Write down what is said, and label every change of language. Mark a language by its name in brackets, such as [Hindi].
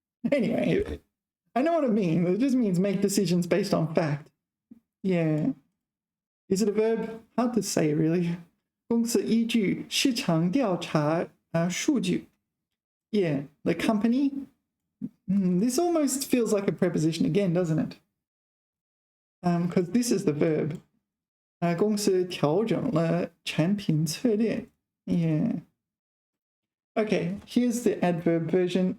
[English] Anyway, I know what it means. It just means make decisions based on fact. Yeah. Is it a verb? Hard to say, really. [Chinese] 公司依据市场调查数据. [English] Yeah, the company. This almost feels like a preposition again, doesn't it? Because this is the verb. [Chinese] 公司调整了产品策略. [English] Yeah. Okay, here's the adverb version.